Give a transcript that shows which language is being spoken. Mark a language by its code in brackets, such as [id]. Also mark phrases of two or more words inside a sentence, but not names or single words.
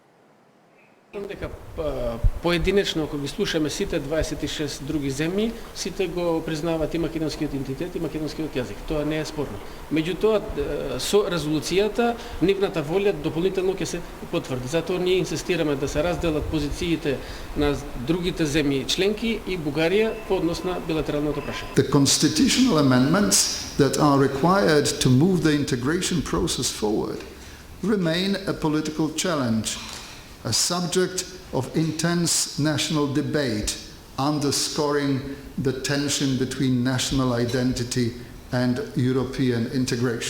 [mk] Дека поединечно, ако ги слушаме сите 26 други земји, сите го признаваат и македонскиот идентитет и македонскиот јазик. Тоа не е спорно. Меѓутоа, со резолуцијата, нивната волја дополнително ќе се потврди. Затоа ние инсистираме да се разделат позициите на другите земји членки и Бугарија по однос на билатералното прашање. [en] The constitutional amendments that are required to move the integration process forward remain a political challenge a subject of intense national debate, underscoring the tension between national identity and European integration.